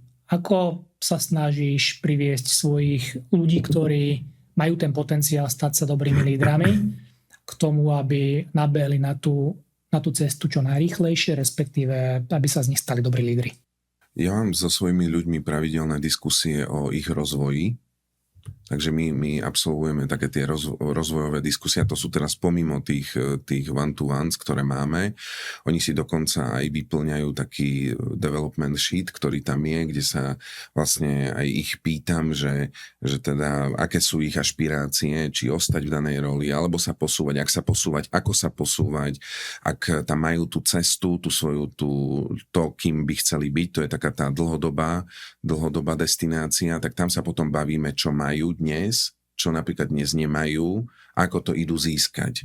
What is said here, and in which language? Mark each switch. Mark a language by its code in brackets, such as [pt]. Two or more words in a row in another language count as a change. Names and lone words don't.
[sk] Ako sa snažíš priviesť svojich ľudí, ktorí majú ten potenciál stať sa dobrými lídrami, k tomu, aby nabehli na tú cestu čo najrýchlejšie, respektíve aby sa z nich stali dobrí lídri? Ja mám so svojimi ľuďmi pravidelné diskusie o ich rozvoji. Takže my absolvujeme také tie rozvojové diskusie, to sú teraz pomimo tých one-to-ones, ktoré máme. Oni si dokonca aj vyplňajú taký [en] development sheet, [sk] ktorý tam je, kde sa vlastne aj ich pýtam, že teda aké sú ich ašpirácie, či ostať v danej roli, alebo sa posúvať, ak sa posúvať, ako sa posúvať, ak tam majú tú cestu, tú svoju, to, kým by chceli byť, to je taká tá dlhodobá destinácia, tak tam sa potom bavíme, čo majú majú dnes, čo napríklad dnes nemajú, ako to idú získať.